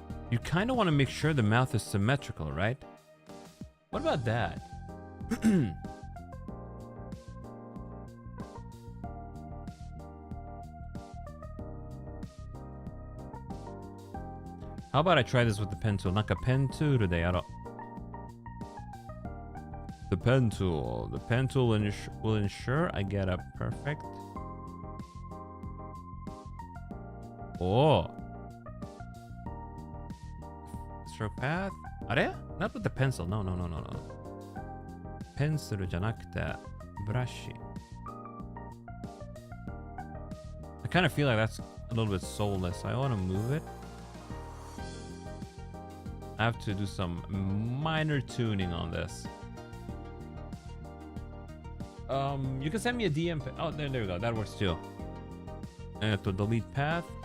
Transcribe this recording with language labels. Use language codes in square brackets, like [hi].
[en] You kind of want to make sure the mouth is symmetrical, right? What about that? How about I try this with the pen tool? [ja] なんかペンツールでやろう。 [en] The pen tool. The pen tool will ensure I get a perfect. Oh. Stroke path. あれ?Not with the pencil. No. [ja] ペンシルじゃなくてブラシ。 [en] I kind of feel like that's a little bit soulless. I want to move it. I have to do some minor tuning on this. You can send me a DM. Oh, there we go. That works too. And to delete path.